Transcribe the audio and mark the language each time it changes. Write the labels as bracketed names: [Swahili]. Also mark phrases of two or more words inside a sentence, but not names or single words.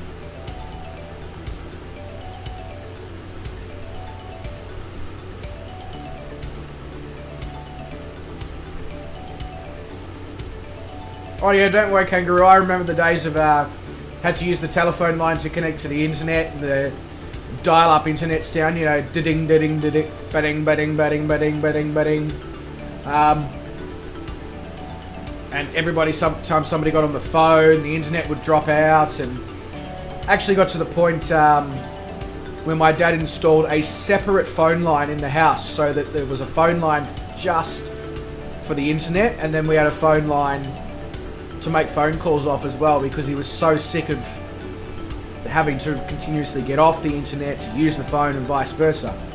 [English] Oh yeah, don't worry, Kangaroo. I remember the days of had to use the telephone line to connect to the internet, the dial-up internet sound, you know, ding, ding, ding, ding, ba-ding, ba-ding, ba-ding, ba-ding, ba-ding, ba-ding. And everybody, sometimes somebody got on the phone, the internet would drop out, and actually got to the point when my dad installed a separate phone line in the house, so that there was a phone line just for the internet, and then we had a phone line to make phone calls off as well, because he was so sick of having to continuously get off the internet to use the phone and vice versa.